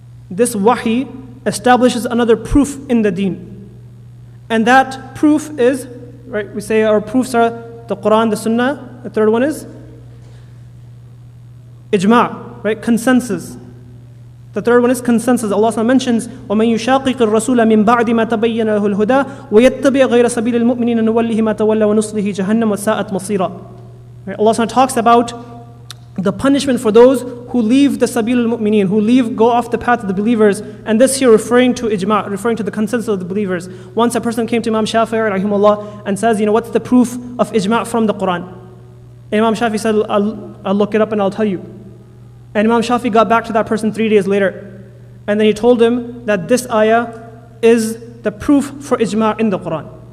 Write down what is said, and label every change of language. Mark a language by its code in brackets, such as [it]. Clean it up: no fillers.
[en] This wahi establishes another proof in the deen. And that proof is, right, we say our proofs are the Quran, the Sunnah. The third one is ijma', right, consensus. The third one is consensus. Allah mentions, [ar] وَمَنْ يُشَاقِقِ الرَّسُولَ مِنْ بَعْدِ مَا تَبَيَّنَ لَهُ الْهُدَى وَيَتَّبِعْ غَيْرَ سَبِيلِ الْمُؤْمِنِينَ نُوَلِّهِ مَا تَوَلَّى وَنُصْلِهِ جَهَنَّمَ وَسَاءَتْ مَصِيرًا. [en] Right? Allah talks about the punishment for those who leave the sabil al-mu'mineen, who go off the path of the believers, and this here referring to ijma', referring to the consensus of the believers. Once a person came to Imam Shafi'i rahimahullah and says, what's the proof of ijma' from the Quran? And Imam Shafi'i said, I'll look it up and I'll tell you. And Imam Shafi'i got back to that person 3 days later, and then he told him that this ayah is the proof for ijma' in the Quran.